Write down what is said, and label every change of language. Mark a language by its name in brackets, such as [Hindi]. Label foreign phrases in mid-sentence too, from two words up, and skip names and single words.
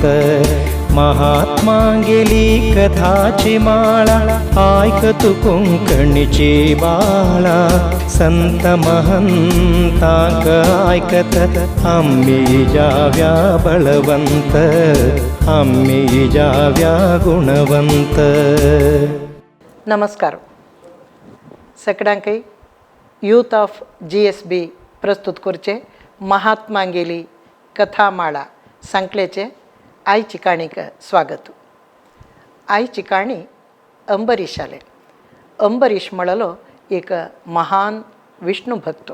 [Konkani] महात्मांगेली कथाची माळा ऐकतु कोंकणीची बाळा. संत महंतांक ऐकत आम्ही जाव्या बळवंत, आम्ही जाव्या गुणवंत. नमस्कार. सगळ्यांकय यूथ ऑफ GSB प्रस्तुत करचे महात्मांगेली कथामाळा सांकलेचे आईची काणीक स्वागत. आईची काणी अंबरीश आले. अंबरीश म्हणलो एक महान विष्णू भक्त.